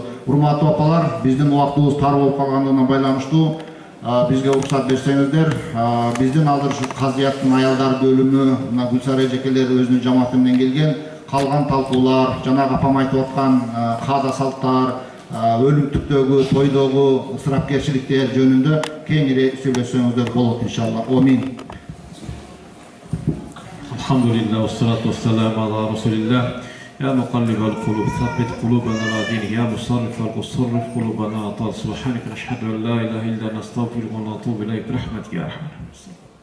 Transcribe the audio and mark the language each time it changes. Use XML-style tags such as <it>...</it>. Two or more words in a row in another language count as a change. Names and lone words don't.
<ky>Урматтуу апалар, биздин убактыбыз тар болуп калгандыгына байланыштуу бизге уруксат берсеңиздер, биздин азыр ушу казыяттын аялдар бөлүмү, мына Гүлсара эжекелер өзүнүн жамааты менен келген, калган талкуулар, жанагы апам айтып аткан каада салттар, өлүмтүктөгү, тойдогу ысырапкерчиликтер жөнүндө кеңири сүйлөшсөңүздөр болот иншалла. Амин.</ky> <ar>الحمد لله، والصلاة والسلام على رسول الله. يا مقلب القلوب ثبت قلوبنا على دينك. يا مصرف القصرف قلوبنا على طاعة. سبحانك نشهد أن لا إله إلا أنت نستغفرك ونتوب إليك. برحمتك يا أرحم الراحمين.</ar>